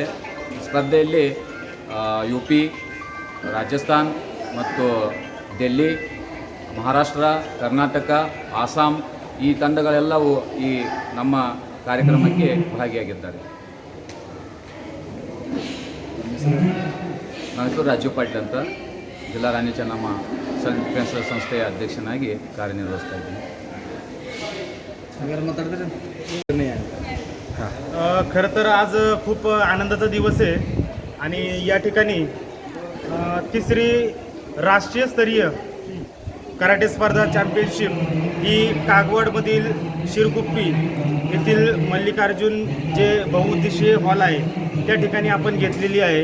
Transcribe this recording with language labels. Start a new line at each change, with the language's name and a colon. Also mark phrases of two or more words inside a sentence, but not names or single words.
Kannada: ಸ್ಪರ್ಧೆಯಲ್ಲಿ UP, ರಾಜಸ್ಥಾನ್ ಮತ್ತು ದಿಲ್ಲಿ, ಮಹಾರಾಷ್ಟ್ರ, ಕರ್ನಾಟಕ, ಆಸಾಂ ಈ ತಂಡಗಳೆಲ್ಲವೂ ಈ ನಮ್ಮ ಕಾರ್ಯಕ್ರಮಕ್ಕೆ ಭಾಗಿಯಾಗಿದ್ದಾರೆ. ನನ್ನ ಹೆಸರು ರಾಜು ಪಾಟೀಲ್ ಅಂತ, ಜಿಲ್ಲಾ ರಾಣಿ ಚೆನ್ನಮ್ಮ ಸೆಲ್ಫ್ ಡಿಫೆನ್ಸ್ ಸಂಸ್ಥೆಯ ಅಧ್ಯಕ್ಷನಾಗಿ ಕಾರ್ಯನಿರ್ವಹಿಸ್ತಾ ಇದ್ದೀನಿ.
Marathi: खरं तर आज खूप आनंदाचा दिवस आहे आणि या ठिकाणी तिसरी राष्ट्रीय स्तरीय कराटे स्पर्धा चॅम्पियनशिप ही कागवाडमधील शिरगुप्पी येथील मल्लिकार्जुन जे बहुउद्देशीय हॉल आहे त्या ठिकाणी आपण घेतलेली आहे.